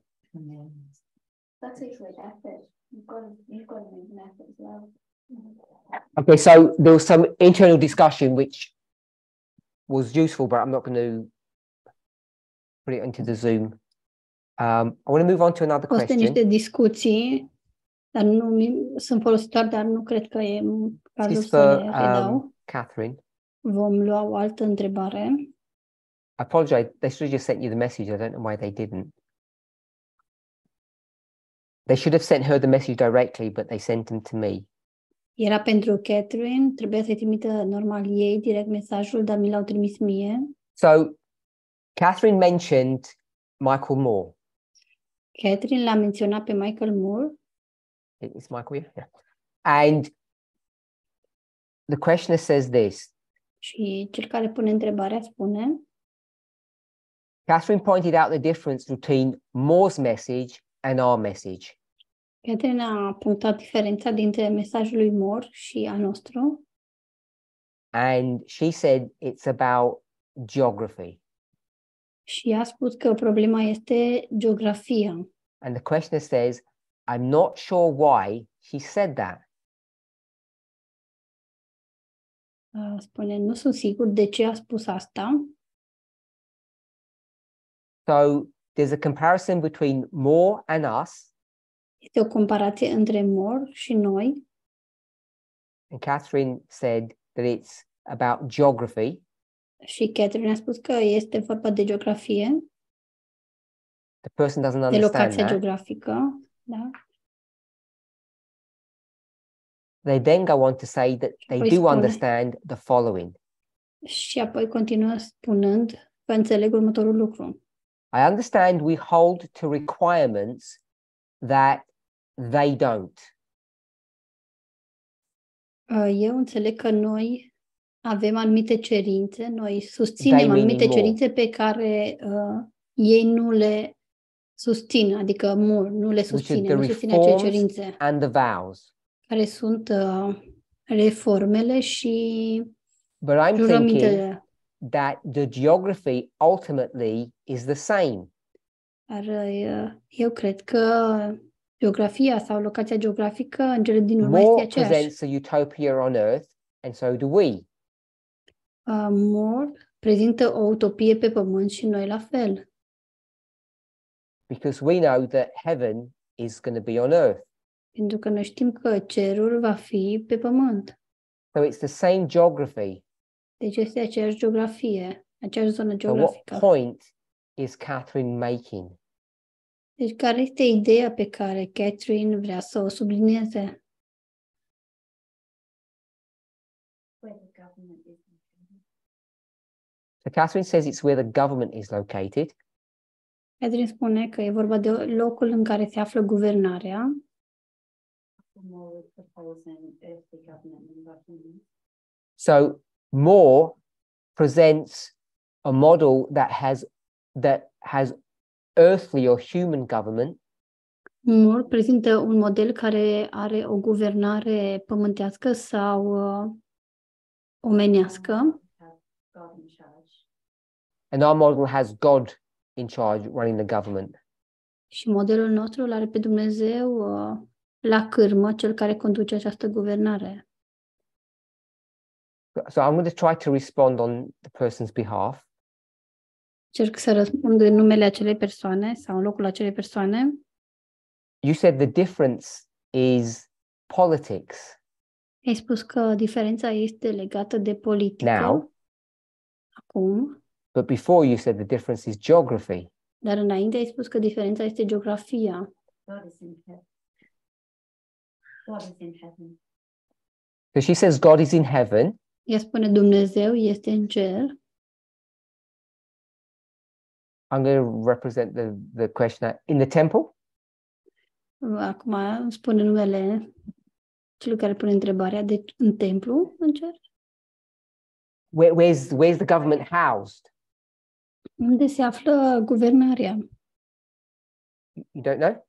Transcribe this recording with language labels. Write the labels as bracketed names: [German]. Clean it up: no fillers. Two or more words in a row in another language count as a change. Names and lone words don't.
[English] That takes like effort. You've got to make an effort as well. Okay, so there was some internal discussion which was useful, but I'm not going to put it into the Zoom. I want to move on to another [Romanian] Au fost [English] question. [Romanian] niște discuții, dar nu sunt folositoare, dar nu cred că e cazul [English] This is [Romanian] să [English] for [Romanian] le redau. [English] Catherine. [Romanian] Vom lua o altă întrebare. [English] I apologize. They should have just sent you the message. I don't know why they didn't. They should have sent her the message directly, but they sent them to me. [Romanian] Era pentru Catherine, trebuia să-i trimită normal ei direct mesajul, dar mi l-au trimis mie. [English] So Catherine mentioned Michael Moore. [Romanian] Catherine l-a menționat pe Michael Moore. [English] It's Michael, yeah. And the questioner says this. [Romanian] Și cel care pune întrebarea spune: [English] Catherine pointed out the difference between Moore's message and our message. [Romanian] Catherine a punctat diferența dintre mesajul lui Moore și al nostru. [English] And she said it's about geography. [Romanian] Și a spus că problema este geografia. [English] And the questioner says, I'm not sure why he said that. [Romanian] Spune, nu sunt sigur de ce a spus asta. [English] So there's a comparison between more and us. [Romanian] Este o comparație între Moore și noi. [English] And Catherine said that it's about geography. [Romanian] Și Catherine a spus că este vorba de geografie, [English] The person doesn't [Romanian] de [English] understand [Romanian] locația [English] that. [Romanian] geografică. Da? [English] They then go on to say that they [Romanian] Păi [English] do [Romanian] spune. [English] understand the following. [Romanian] Și apoi continuă spunând că înțeleg următorul lucru. [English] I understand we hold to requirements that they don't. [Romanian] Eu înțeleg că noi avem anumite cerințe, noi [English] They [Romanian] susținem [English] meaning [Romanian] anumite [English] more. [Romanian] cerințe pe care ei nu le susțin, adică Moore nu le [English] Which are [Romanian] susține, [English] the [Romanian] nu susține acele [English] reforms [Romanian] cerințe, [English] and the vows. [Romanian] care sunt reformele și [English] But I'm thinking [Romanian] jurămintele. [English] that the geography ultimately is the same. [Romanian] Dar eu cred că geografia sau locația geografică în cele din urmă este [English] More [Romanian] aceeași. [English] presents a utopia on earth, and so do we. [Romanian] Moore prezintă o utopie pe pământ și noi la fel. [English] Because we know that heaven is going to be on earth. [Romanian] Pentru că noi știm că cerul va fi pe pământ. [English] So it's the same geography. [Romanian] Deci este aceeași geografie, aceeași zonă [English] So what [Romanian] geografică. [English] point is Catherine making? [Romanian] Deci care este ideea pe care Catherine vrea să o sublinieze? [English] Where the government is. So Catherine says it's where the government is located. [Romanian] Catherine spune că e vorba de locul în care se află guvernarea. [English] More would propose an earthly government and government. So More presents a model that has earthly or human government. [Romanian] Moore prezintă un model care are o guvernare pământească sau omenească. [English] Have God in charge. And our model has God in charge running the government. [Romanian] Și modelul nostru îl are pe Dumnezeu la cârmă, cel care conduce această guvernare. [English] So I'm going to try to respond on the person's behalf. [Romanian] Cerc să răspund în numele acelei persoane sau în locul acelei persoane. [English] You said the difference is politics. [Romanian] Ai spus că diferența este legată de politică. [English] Now, [Romanian] Acum, [English] but before you said the difference is geography. [Romanian] dar înainte ai spus că diferența este geografia. [English] God is in heaven. God is in heaven. So she says God is in heaven. [Romanian] Ea spune Dumnezeu este în cer. [English] I'm going to represent the questioner in the temple. [Romanian] Acum îmi spune numele celui care pune întrebarea, deci în templu, în cer? [English] Where's the government housed? [Romanian] Unde se află guvernarea? [English] You don't know?